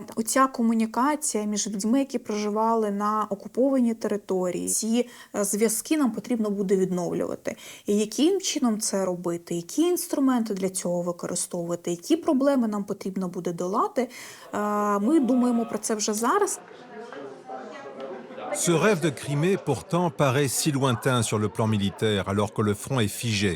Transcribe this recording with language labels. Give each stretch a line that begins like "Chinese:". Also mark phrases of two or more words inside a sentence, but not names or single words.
Ukrainian: Оця комунікація між людьми, які проживали на окупованій території, ці зв'язки нам потрібно буде відновлювати. І яким чином це робити, які інструменти для цього використовувати, які проблеми нам потрібно буде долати, ми думаємо про це вже зараз.
French: Ce rêve de Crimée, pourtant, paraît si lointain sur le plan militaire, alors que le front est figé.